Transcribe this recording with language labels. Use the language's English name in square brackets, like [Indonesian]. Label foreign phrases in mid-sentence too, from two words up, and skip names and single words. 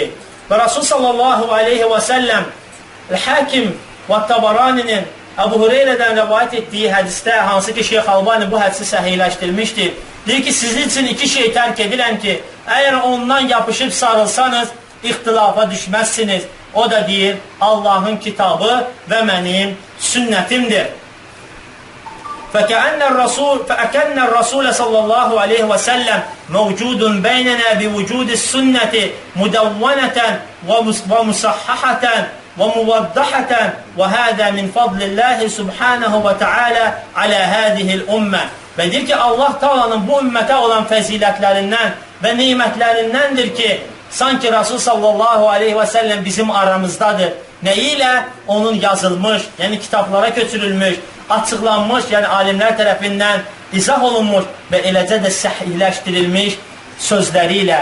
[Azerbaijani] Və Rasul [Arabic] صلى الله عليه وسلم [Azerbaijani] Hakim və Tabaraninin Əbu Hüreyrədən rəvayət etdiyi hədisdə, hansı ki Şeyx Albani bu hədisi səhihləşdirmişdir. Deyir ki, sizin üçün iki şey tərk edirəm ki, əgər ondan yapışıb sarılsanız, ixtilafa düşməzsiniz. O da deyir, Allahın kitabı və mənim sünnətimdir. [Arabic] فَكَأَنَّ الرَّسُولَ صَلَّى اللّٰهُ عَلَيْهِ وَسَلَّمْ مَوْجُودٌ بَيْنَنَا بِوُجُودِ السُنَّةِ مُدَوَّنَةً وَمُصَحَّحَةً وَمُوَضَّحَةً وَهَذَا مِنْ فَضْلِ اللّٰهِ سُبْحَانَهُ وَتَعَالَى عَلَى هَذِهِ الْأُمَّةِ. [Azerbaijani] Və deyir ki, Allah Taala'nın bu ümmətə olan fəzilətlərindən və neymətlərindəndir ki, sanki Rasul [Arabic] صلى الله عليه وسلم [Azerbaijani] bizim aramızdadır. Nə ilə? Onun yazılmış, yəni kitablara köçürülmüş, açıqlanmış, yəni alimlər tərəfindən izah olunmuş və eləcə də səhihləşdirilmiş sözləri ilə.